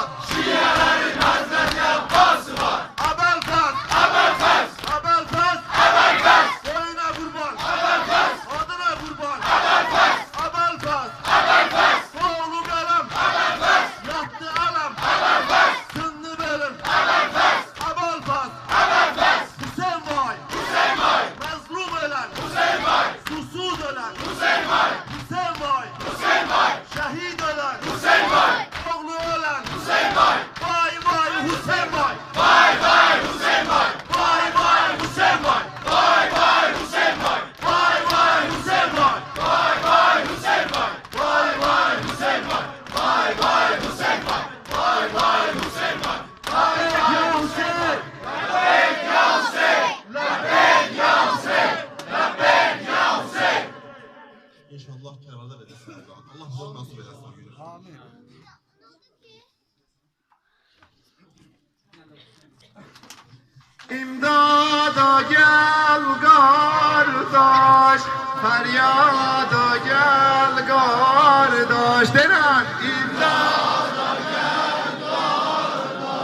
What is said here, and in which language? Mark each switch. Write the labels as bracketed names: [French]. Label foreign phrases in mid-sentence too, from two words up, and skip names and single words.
[Azerbaijani] Şiyələrin Həzrəti Abbası var Əbəlfəz Boyuna qurban Adına qurban Əbəlfəz Oğlu qələm Yatdı ələm Sındı belim Əbəlfəz Hüseyin vay Məzlum ölən Susuz ölən Hüseyin vay Şəhid ölən Oğlu ölən Vay Hüseyin vay Vay Hüseyin vay Vay Hüseyin vay Vay Hüseyin vay Vay Hüseyin vay Vay Hüseyin vay Vay Hüseyin vay Vay Hüseyin vay Vay Hüseyin vay [Arabic] Lebbeyk ya Hüseyin Lebbeyk ya Hüseyin Lebbeyk ya Hüseyin [Azerbaijani] İnşallah Kərbəla verəsən Allah bize nasip eləsin o günü Amin [Turkish] İmdada gel kardeş Feryada gel kardeş Denen İmdada gel kardeş